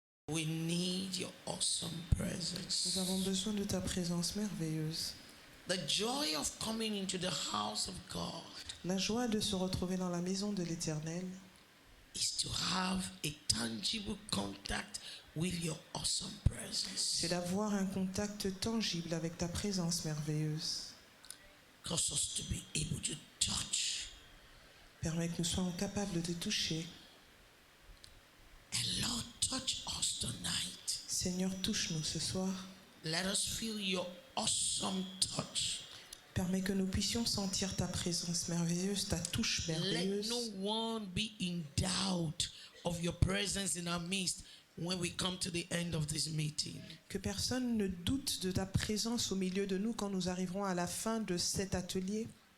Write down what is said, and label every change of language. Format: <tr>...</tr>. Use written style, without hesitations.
<en>We need your awesome presence.</en> <fr>Nous avons besoin de ta présence merveilleuse.</fr> <en>The joy of coming into the house of God</en> <fr>La joie de se retrouver dans la maison de l'Éternel</fr> <en>is to have a tangible contact with your awesome presence.</en> <fr>c'est d'avoir un contact tangible avec ta présence merveilleuse.</fr> <en>Cause us to be able to touch.</en> <fr>Permets que nous soyons capables de toucher.</fr> <en>And Lord, touch us tonight.</en> <fr>Seigneur, touche-nous ce soir.</fr> <en>Let us feel your awesome touch.</en> <fr>Permets que nous puissions sentir ta présence merveilleuse, ta touche</fr> <en>Let</en> <fr>merveilleuse.</fr> <en>no one be in doubt of your presence in our midst when we come to the end of this meeting.</en> <fr>Que personne ne doute de ta présence au milieu de nous quand nous arriverons à la fin de cet atelier.</fr>